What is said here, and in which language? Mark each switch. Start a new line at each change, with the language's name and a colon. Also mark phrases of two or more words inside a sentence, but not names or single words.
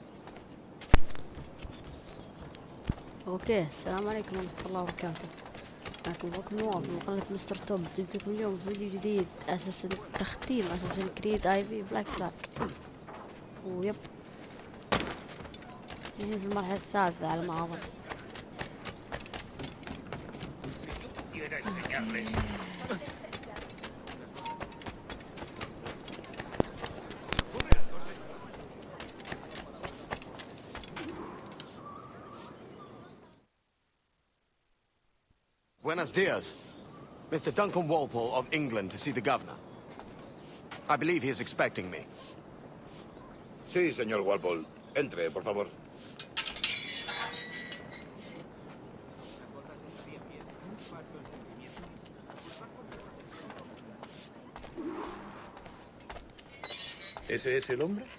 Arabic: اوكي السلام عليكم ورحمة الله وبركاته. معكم بوكم نواف من قناة مستر توب. جبت لكم اليوم فيديو جديد اساس تختيم اساس كريد اي في بلاك فلاج. ويب يعني في المرحلة الثالثة على ما اظن.
Spanish: Quiera enseñarles. Buenos dias.
English: Mr. Duncan Walpole of England to see the governor. I believe he is expecting me.
Spanish: Sí, señor Walpole. Entre, por favor. ¿Ese es el hombre?